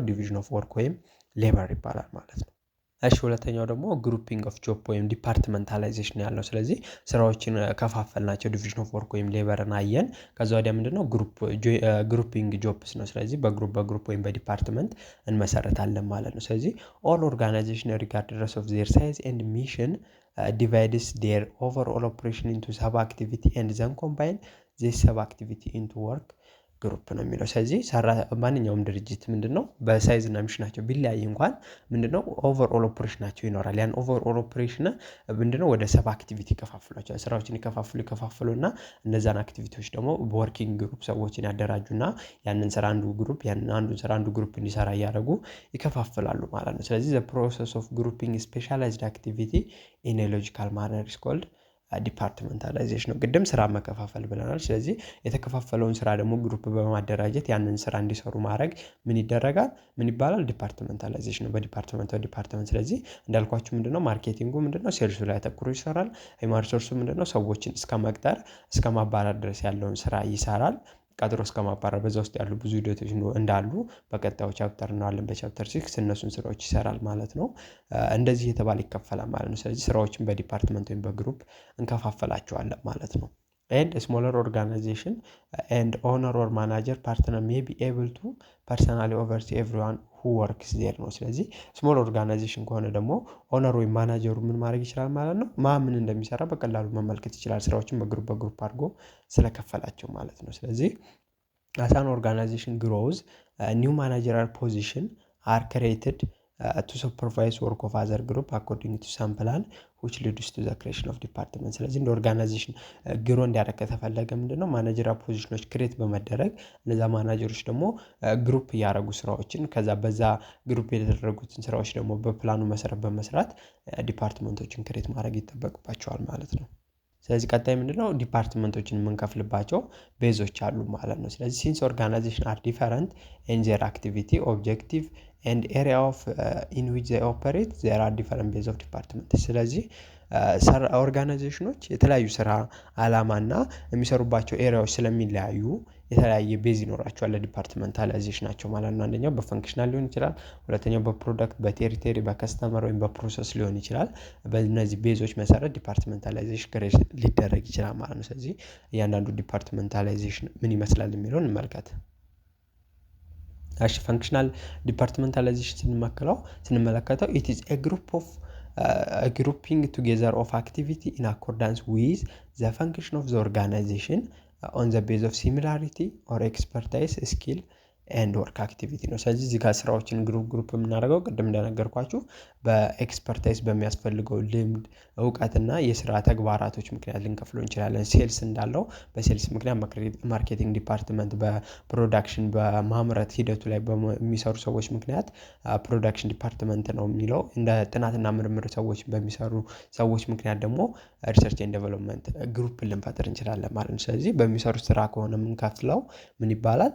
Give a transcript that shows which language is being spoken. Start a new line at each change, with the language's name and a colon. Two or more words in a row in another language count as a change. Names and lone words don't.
English: division of work
Amharic: ወይም ሌበር ይባላል ማለት ነው። እሺ ሁለተኛው ደግሞ
English: grouping of job
Amharic: ወይም ዲፓርትመንታላይዜሽን ያለው። ስለዚህ ስራዎችን ከፋፈልናቸው
English: division of work
Amharic: ወይም ሌበርን አየን። ከዛ ወዲያ ምንድነው
English: grouping jobs
Amharic: ነው። ስለዚህ በግሩፕ ወይም በዲፓርትመንት እንመሰረታለን ማለት ነው። ስለዚህ
English: all organization regardless of their size and mission divides their overall operation into sub activity and then combine this sub activity into work
Amharic: ግሩፕ ነው የሚለው። ስለዚህ ማንኛውም ድርጅት ምንድነው በሳይዝ እና ሚሽናቸው ቢለያይ እንኳን ምንድነው ኦቨርኦል ኦፕሬሽናቸው ይኖራል። ያን
English: overall operation
Amharic: ምንድነው ወደ
English: sub activity
Amharic: ይከፋፍሏቸዋል። ስራዎችን ይከፋፍሉና እነዛን አክቲቪቲዎች ደግሞ
English: በworking group
Amharic: ሰዎችን ያደራጁና ያንን ስራ አንዱ ግሩፕ እንዲሰራ እያደረጉ ይከፋፍላሉ ማለት ነው። ስለዚህ
English: the process of grouping specialized activity in a logical manner is called
Amharic: ዲፓርትመንታላይዜሽን ነው። ቅድም ስራ መከፋፈል ብለናል። ስለዚህ የተከፋፈለውን ስራ ደግሞ ግሩፕ በማደራጀት ያንን ስራ እንዲሰሩ ማድረግ ምን ይደረጋል? ምን ይባላል? ዲፓርትመንታላይዜሽን ነው። በዲፓርትመንት ስለዚህ እንዳልኳችሁ ምንድነው ማርኬቲንጉ ምንድነው ሴልሱ ላይ አተኩሮ ይሰራል።
English: human resource
Amharic: ምንድነው ሰዎችን እስከ ማባረር ድረስ ያለውን ስራ ይሰራል። ቀጥሮ እስከ ማባረር በዛ ውስጥ ያሉ ብዙ ሂደቶች እንዳሉ በቀጣዩ ቻፕተር እናያለን። በቻፕተር 6 እነሱን ስራዎች ይሰራል ማለት ነው። እንደዚህ የተባለ ይከፈላል ማለት ነው። ስለዚህ ስራዎችን በዲፓርትመንት ወይም በግሩፕ እንከፋፈላቸዋለን ማለት ነው።
English: and a smaller organization and owner or manager partner may be able to personally oversee everyone who works there
Amharic: ነው። ስለዚህ
English: small organization
Amharic: ከሆነ ደግሞ ኦነር ወይም ማናጀሩ ምን ማድረግ ይችላል ማለት ነው። ምን እንደሚሰራ በቀላሉ መመልከት ይችላል። ስራዎችን በግሩፕ አድርጎ ስለከፈላቸው ማለት ነው። ስለዚህ
English: as an organization grows new managerial position are created to supervise work of other group according to some plan which leads to the creation of department።
Amharic: ስለዚህ እንደ
English: ኦርጋናይዜሽን
Amharic: ግሮ እንዲያደርግ ከተፈለገ ምንድነው
English: managerial positions create
Amharic: በመደረግ እነዛ ማናጀሮች ደግሞ ግሩፕ ያደረጉ ስራዎችን ከዛ በዛ ግሩፕ የተደረጉትን ስራዎች ደግሞ በፕላኑ መሰረት በመስራት ዲፓርትመንቶችን ክሬት ማድረግ ይጠበቅባቸዋል ማለት ነው። ስለዚህ ቀጣይ ምንድነው ዲፓርትመንቶችን የምንከፍልባቸው ቤዞች አሉ ማለት ነው። ስለዚህ
English: since organization are different in their activity objective and area of in which they operate there are different base of department።
Amharic: ስለዚህ ኦርጋናይዜሽኖች የተለያዩ ስራ አላማና የሚሰሩባቸው ኤሪያዎች ስለሚለያዩ የተለያየ ቤዝ ይኖራቸዋል ለዲፓርትመንታላይዜሽናቸው ማለት ነው። አንደኛው በፈንክሽናል ሊሆን ይችላል። ሁለተኛው በፕሮዳክት፣ በቴሪቶሪ፣ በከስተመር ወይም በፕሮሰስ ሊሆን ይችላል። በእነዚህ ቤዞች መሰረት ዲፓርትመንታላይዜሽን ክሬት ሊደረግ ይችላል ማለት ነው። ስለዚህ እያንዳንዱ ዲፓርትመንታላይዜሽን ምን ይመስላል የሚለውን እንመልከት።
English: functional departmentalization ስንመለከተው it is a grouping together of activity in accordance with the function of the organization on the basis of similarity or expertise, skill and work activity
Amharic: ነው። ስለዚህ እዚህ ጋር ስራዎችን ግሩፕ የምናደርገው ቅድም እንደነገርኳችሁ በኤክስፐርታይዝ በሚያስፈልገው ልምድ እውቀትና የስራ ተግባራቶች ምክንያት ልንከፍለው እንችላለን። ሴልስ እንዳለው በሴልስ ምክንያት
English: marketing department
Amharic: በፕሮዳክሽን በማምረት ሂደቱ ላይ በሚሰሩ ሰዎች ምክንያት
English: production department
Amharic: ነው የሚለው። እንደ ጥናትና ምርምር ሰዎች በሚሰሩ ሰዎች ምክንያት ደግሞ
English: research and development group
Amharic: ልንፈጥር እንችላለን ማለት ነው። ስለዚህ በሚሰሩት ስራ ከሆነ የምንከፍለው ምን ይባላል?